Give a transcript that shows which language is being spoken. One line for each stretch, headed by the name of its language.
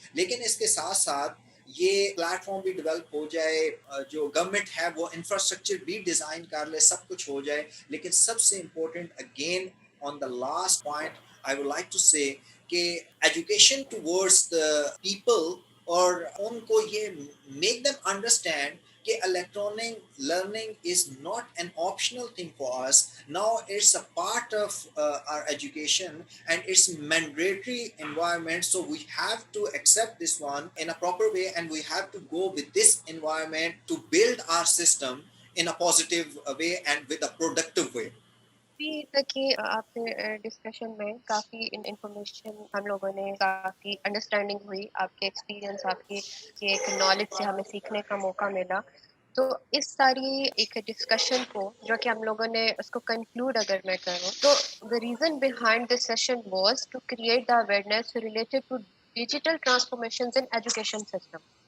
Urdu: لیکن اس کے ساتھ ساتھ یہ پلیٹ فارم بھی ڈیولپ ہو جائے, جو گورنمنٹ ہے وہ انفراسٹرکچر بھی ڈیزائن کر لے, سب کچھ ہو جائے, لیکن سب سے important
English: again on the last point I would like to say
Urdu: کہ ایجوکیشن ٹورڈز دا پیپل, اور ان کو یہ
English: make them understand
Urdu: کہ
English: electronic learning is not an optional thing for us. Now it's a part of our education and it's mandatory environment. So we have to accept this one in a proper way and we have to go with this environment to build our system in a positive way and with a productive way.
Urdu: ابھی تک کی آپ کے discussion میں کافی information ہم لوگوں نے, کافی understanding ہوئی, آپ کے ایکسپیرینس, آپ کی ایک نالج سے ہمیں سیکھنے کا موقع ملا. تو اس ساری ایک ڈسکشن کو جو کہ ہم لوگوں نے اس کو کنکلوڈ اگر میں کروں تو
English: the reason behind this session was to create the awareness related to digital transformations in education system.